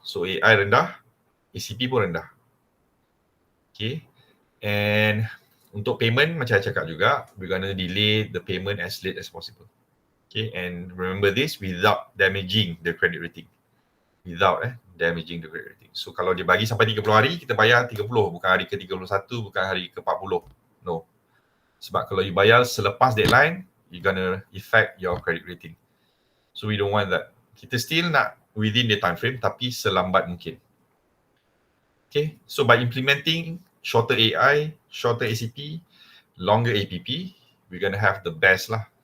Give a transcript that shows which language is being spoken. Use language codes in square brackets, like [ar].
[ms] So AI rendah, ACP pun rendah. [en] Okay, and [ms] untuk payment, macam saya cakap juga, [en] we're gonna delay the payment as late as possible. Okay, and remember this without damaging the credit rating. Without damaging the credit rating. [ms] So kalau dia bagi sampai 30 hari, kita bayar 30, bukan hari ke-31, bukan hari ke-40. [en] No. [ms] Sebab kalau you bayar selepas deadline, [en] you're gonna affect your credit rating. So we don't want that. [ms] Kita still nak [en] within the time frame [ms] tapi selambat mungkin. [en] Okay, so by implementing shorter AI, shorter ACP, longer APP, we're gonna have the best lah.